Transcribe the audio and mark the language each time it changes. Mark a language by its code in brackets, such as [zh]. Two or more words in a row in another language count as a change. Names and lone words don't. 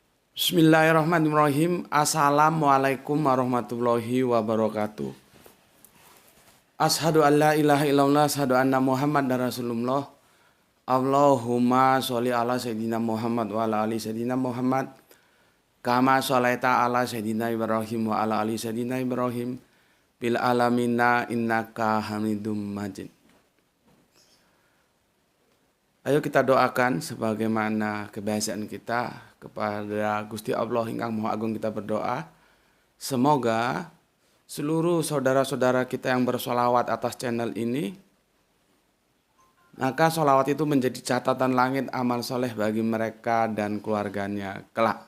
[ar] بسم الله الرحمن الرحيم السلام عليكم ورحمة الله وبركاته. أشهد أن لا إله إلا الله أشهد أن محمد dan رسول الله. اللهم صل على سيدنا محمد وعلى آل سيدنا محمد wa ala ali Sayyidina Muhammad. كما صليت على سيدنا إبراهيم وعلى آل سيدنا إبراهيم wa ala ali Sayyidina Ibrahim. بالعالمين إنك حميد مجيد. [id] Ayo kita doakan sebagaimana kebiasaan kita kepada Gusti Allah ingkang Maha Agung, kita berdoa. Semoga seluruh saudara-saudara kita yang bersolawat atas channel ini, maka solawat itu menjadi catatan langit amal soleh bagi mereka dan keluarganya kelak.